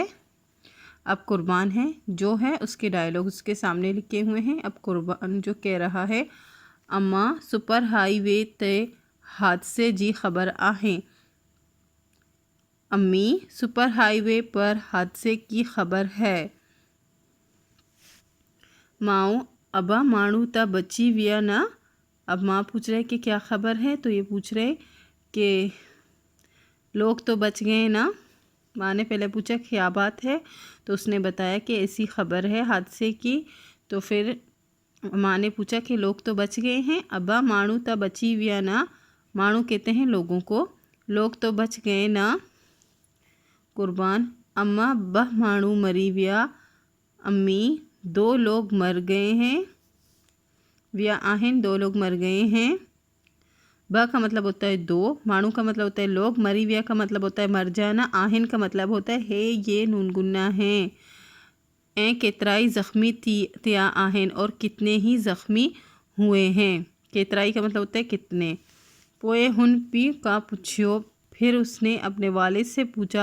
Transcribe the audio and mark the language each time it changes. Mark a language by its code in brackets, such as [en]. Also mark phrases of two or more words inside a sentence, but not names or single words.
[hi] अब कुर्बान है जो है उसके डायलॉग उसके सामने लिखे हुए हैं। अब कुर्बान जो कह रहा है, [sd] अम्मा सुपर हाईवे ते हादसे जी खबर आहें। [hi] अम्मी, सुपर हाईवे पर हादसे की खबर है। [sd] माओ, अबा मानू ता बची विया ना। [hi] अब माँ पूछ रहे कि क्या खबर है, तो ये पूछ रहे कि लोग तो बच गए ना। माँ ने पहले पूछा क्या बात है, तो उसने बताया कि ऐसी खबर है हादसे की। तो फिर माँ ने पूछा कि लोग तो बच गए हैं। [sd] अब्बा मानू ता बची विया ना, [hi] मानू कहते हैं लोगों को, लोग तो बच गए ना। [sd] कुर्बान, अम्मा बह मानू मरी विया। [hi] अम्मी, 2 लोग मर गए हैं। [sd] विया आहिन, [hi] 2 लोग मर गए हैं। ब का मतलब होता है 2, मानू का मतलब होता है लोग, मरी विया का मतलब होता है मर जाना, आहिन का मतलब होता है ये नूनगुन्ना है। [sd] ए केतराई ज़ख्मी त्या आहिन, [hi] और कितने ही ज़ख्मी हुए हैं। केतराई का मतलब होता है कितने। [sd] पोए हुन पी का पुछियो, [hi] फिर उसने अपने वालिद से पूछा।